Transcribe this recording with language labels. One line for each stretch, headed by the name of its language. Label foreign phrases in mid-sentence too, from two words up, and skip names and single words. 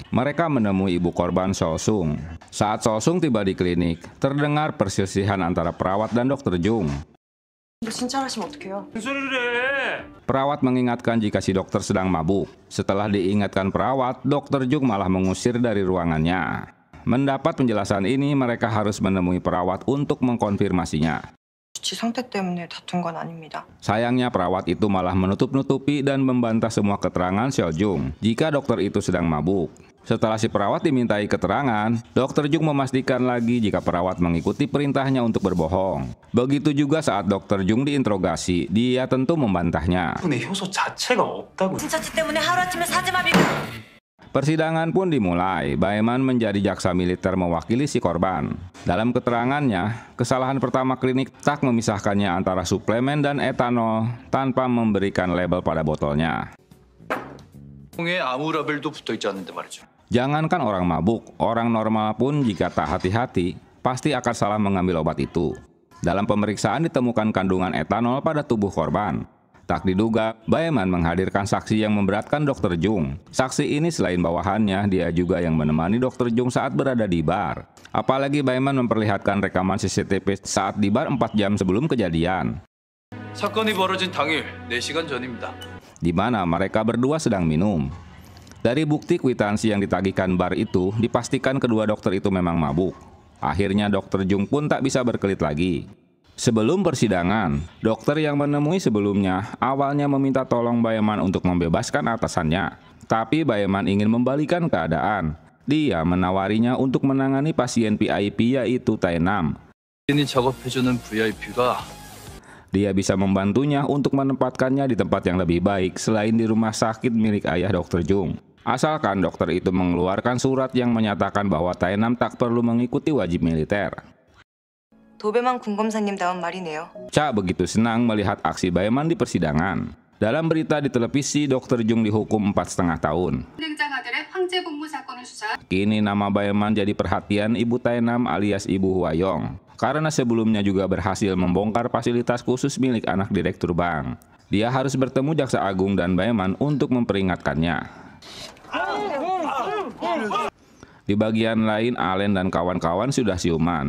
Indonesian: Mereka menemui ibu korban Sol-sung. Saat Sol-sung tiba di klinik, terdengar perselisihan antara perawat dan Dr. Jung. Perawat mengingatkan jika si dokter sedang mabuk. Setelah diingatkan perawat, Dr. Jung malah mengusir dari ruangannya. Mendapat penjelasan ini, mereka harus menemui perawat untuk mengkonfirmasinya.
Korean: 지 상태 때문에 다툰 건 아닙니다.
Indonesian: Sayangnya perawat itu malah menutup-nutupi dan membantah semua keterangan Seo-jung jika dokter itu sedang mabuk. Setelah si perawat dimintai keterangan, Dr. Jung memastikan lagi jika perawat mengikuti perintahnya untuk berbohong. Begitu juga saat Dr. Jung diinterogasi, dia tentu membantahnya.
Korean: 분의 효소 자체가 없다고. 진짜치 때문에 하루아침에 사지마비가.
Indonesian: Persidangan pun dimulai. Baeman menjadi jaksa militer mewakili si korban. Dalam keterangannya, kesalahan pertama klinik tak memisahkannya antara suplemen dan etanol tanpa memberikan label pada botolnya.
Korean: 통에 아무 라벨도 붙어 있지 않는데 말이죠.
Indonesian: Jangankan orang mabuk, orang normal pun jika tak hati-hati, pasti akan salah mengambil obat itu. Dalam pemeriksaan ditemukan kandungan etanol pada tubuh korban. Tak diduga, Baeman menghadirkan saksi yang memberatkan Dr. Jung. Saksi ini selain bawahannya, dia juga yang menemani Dr. Jung saat berada di bar. Apalagi Baeman memperlihatkan rekaman CCTV saat di bar 4 jam sebelum kejadian,
Korean: 사건이 벌어진 당일 4시간 전입니다.
Indonesian: di mana mereka berdua sedang minum. Dari bukti kwitansi yang ditagihkan bar itu, dipastikan kedua dokter itu memang mabuk. Akhirnya Dr. Jung pun tak bisa berkelit lagi. Sebelum persidangan, dokter yang menemui sebelumnya awalnya meminta tolong Baeman untuk membebaskan atasannya. Tapi Baeman ingin membalikan keadaan. Dia menawarinya untuk menangani pasien VIP yaitu Tae-nam.
Korean: ini 작업해주는 VIP가
Indonesian: Dia bisa membantunya untuk menempatkannya di tempat yang lebih baik selain di rumah sakit milik ayah Dr. Jung. Asalkan dokter itu mengeluarkan surat yang menyatakan bahwa Tae-nam tak perlu mengikuti wajib militer.
Korean: 도배만 군검사님다운 말이네요.
Indonesian: Cha begitu senang melihat aksi Baeman di persidangan. Dalam berita di televisi, Dr. Jung dihukum 4,5 tahun.
Korean: 행장아들의 황제 복무 사건을 수사.
Indonesian: Kini nama Baeman jadi perhatian Ibu Tae-nam alias Ibu Hwayong. Karena sebelumnya juga berhasil membongkar fasilitas khusus milik anak direktur bank. Dia harus bertemu Jaksa Agung dan Baeman untuk memperingatkannya. Di bagian lain, Allen dan kawan-kawan sudah siuman.